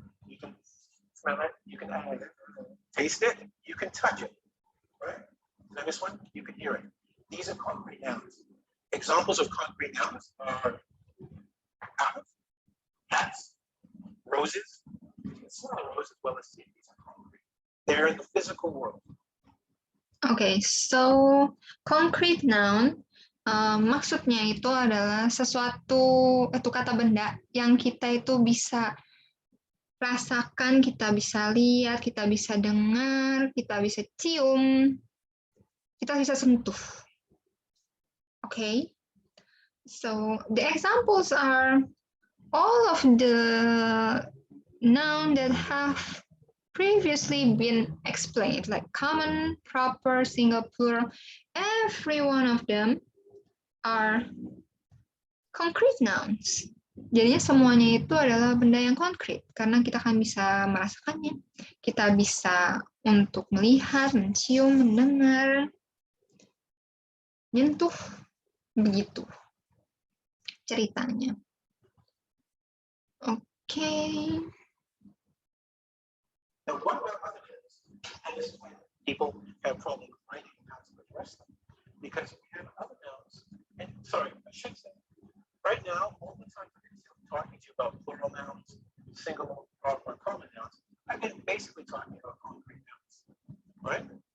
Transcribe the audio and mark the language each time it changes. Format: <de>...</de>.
<en>You can smell it. You can taste it. You can touch it. Right? And this one, you can hear it. These are concrete nouns. Examples of concrete nouns are apples, hats, roses. You can smell a rose as well as see it. These are concrete. They're in the physical world.</en> <id>Okay, so concrete noun maksudnya itu adalah sesuatu itu kata benda yang kita itu bisa rasakan, kita bisa lihat, kita bisa dengar, kita bisa cium, kita bisa sentuh.</id> <en>Okay, so the examples are all of the noun that have previously been explained, like common, proper, single, plural. Every one of them are concrete nouns.</en> <id>Jadinya semuanya itu adalah benda yang konkret, karena kita akan bisa merasakannya. Kita bisa untuk melihat, mencium, mendengar, nyentuh, begitu ceritanya.</id> <en>Okay. Now, what about other nouns? And this is why people have problems writing how to address them. Because we have other nouns, and sorry, I should say, right now, all the time I'm talking to you about plural nouns, single, proper, common nouns, I've been basically talking about concrete nouns, right?</en>